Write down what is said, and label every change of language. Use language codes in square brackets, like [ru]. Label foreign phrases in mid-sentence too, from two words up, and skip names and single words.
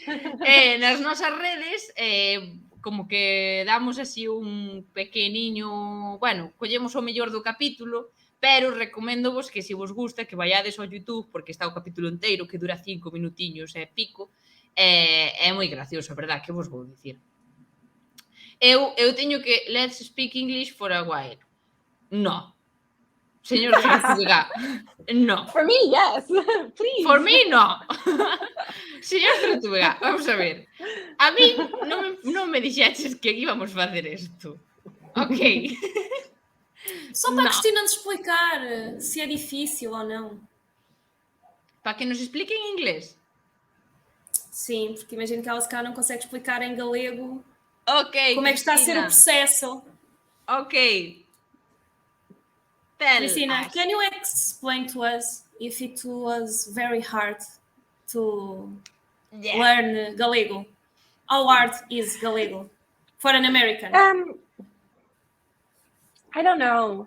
[gl] Nas nosas redes como que damos así un pequeniño, bueno, collemos o mellor do capítulo, pero recoméndovos que se vos gusta que vaiades ao YouTube, porque está o capítulo inteiro que dura 5 minutiños e pico, é moi gracioso, a verdad, que vos vou dicir. Eu teño que [en] let's speak English for a while. [gl] No. Señor Zurtubegá, no. [en] For me, yes. Please. For me, no. [gl] Señor Zurtubegá, [es] vamos a ver. [gl] A mí non me dixeches que íbamos facer isto. Ok. Só para a [pt] Não. Cristina nos explicar se é difícil ou não. Para que nos explique em inglês. Sim, porque imagino que ela se calhar não consegue explicar em galego Ok, como é que está a ser o Cristina. processo. [en] Ok. Tell Cristina, us. can you explain to us if it was very hard to Yeah. learn Galego? How hard is Galego for an American? I don't know.